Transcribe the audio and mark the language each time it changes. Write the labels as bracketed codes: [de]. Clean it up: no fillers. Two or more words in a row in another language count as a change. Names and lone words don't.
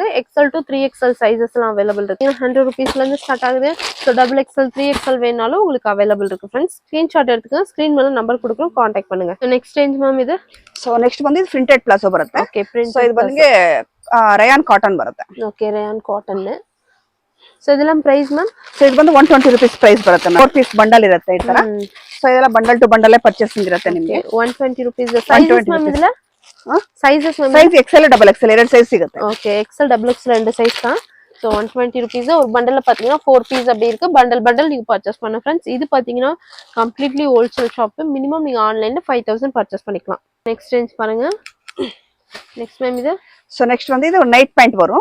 [en] XL to 3XL sizes [ta] எல்லாம் அவேலபிள் இருக்கு. 100 rupeesல இருந்து ஸ்டார்ட் ஆகுது. சோ XXL 3XL வேணாலும் உங்களுக்கு அவேலபிள் இருக்கு फ्रेंड्स. ஸ்கிரீன்ஷாட் எடுத்துங்க. ஸ்கிரீன் மேல நம்பர் கொடுக்குறோம், கான்டாக்ட் பண்ணுங்க. [en] next range ma'am [ta] இது. சோ நெக்ஸ்ட் வந்து இது [en] printed palazzo [ta] ಬರುತ್ತೆ. ஓகே. பிரிண்ட். சோ இது வந்து [en] rayon cotton [ta] ಬರುತ್ತೆ. ஓகே, [en] rayon cotton. [ta] சோ இதெல்லாம் [en] price ma'am. [kn] ಸೋ ಇದು ಬಂದು 120 [en] rupees price [kn] ಬರುತ್ತೆ ಮ್ಯಾಮ್. 4 [en] piece bundle [kn] ಇರುತ್ತೆ ಈ ತರ. ಸೋ ಇದೆಲ್ಲ [en] bundle to bundle purchasing [kn] ಇರುತ್ತೆ ನಿಮಗೆ. [en] 120 rupees. sizes ma'am ಇದೆಲ್ಲ sizes ma'am. [kn] ಸೈಜ್ XL XXL ಎರಡು ಸೈಜ್ ಸಿಗುತ್ತೆ. [ta] ஓகே. XL XXL ரெண்டு சைஸ் தான். சோ 120 rupees. ஒரு பண்டல்ல பாத்தீங்கன்னா 4 பீஸ் அப்படி இருக்கு. பண்டல் நீங்க பர்ச்சேஸ் பண்ண फ्रेंड्स. இது பாத்தீங்கன்னா [en] completely wholesale shop. [ta] மினிமம் நீங்க ஆன்லைன்ல 5000 பர்ச்சேஸ் பண்ணிக்கலாம். [en] next range [ta] பாருங்க. [en] next ma'am [ta] இது. சோ நெக்ஸ்ட் வந்து இது ஒரு [en] night pant [ta] வரும்.